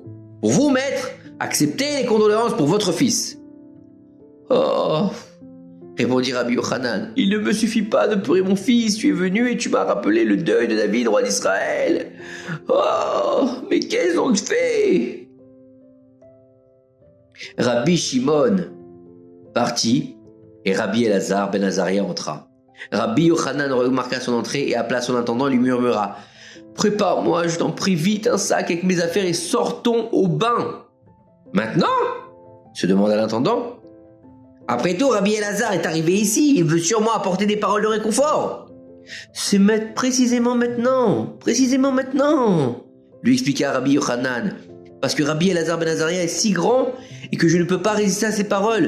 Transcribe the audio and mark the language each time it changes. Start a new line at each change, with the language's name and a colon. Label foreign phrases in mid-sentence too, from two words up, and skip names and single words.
French: Pour vous, maître, acceptez les condoléances pour votre fils. » Oh, répondit Rabbi Yochanan, il ne me suffit pas de pleurer mon fils, tu es venu et tu m'as rappelé le deuil de David, roi d'Israël. Oh, mais qu'ai-je donc fait? Rabbi Shimon partit et Rabbi Elazar ben Azaria entra. Rabbi Yochanan remarqua son entrée et appela son intendant et lui murmura « Prépare-moi, je t'en prie, vite un sac avec mes affaires et sortons au bain. »« Maintenant ?» se demanda l'intendant. « Après tout, Rabbi Elazar est arrivé ici, il veut sûrement apporter des paroles de réconfort. »« C'est précisément maintenant, lui expliqua Rabbi Yochanan, parce que Rabbi Elazar ben Azaria est si grand et que je ne peux pas résister à ses paroles.